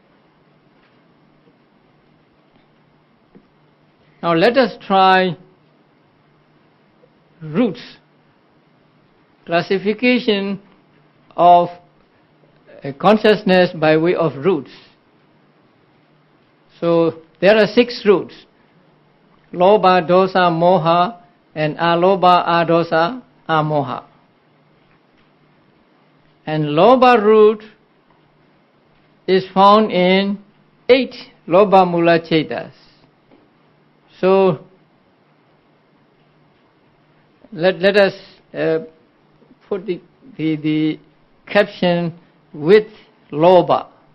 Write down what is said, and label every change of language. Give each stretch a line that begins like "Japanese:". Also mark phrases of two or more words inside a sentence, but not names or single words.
English: Now let us try roots. Classification of consciousness by way of roots. So there are 6 roots:
Pali: lobha, dosa, moha, and alobha, adosa, amoha.
English: And lobha root is found in 8
Pali: lobha mula cetas.
English: So let us put the caption with lobha.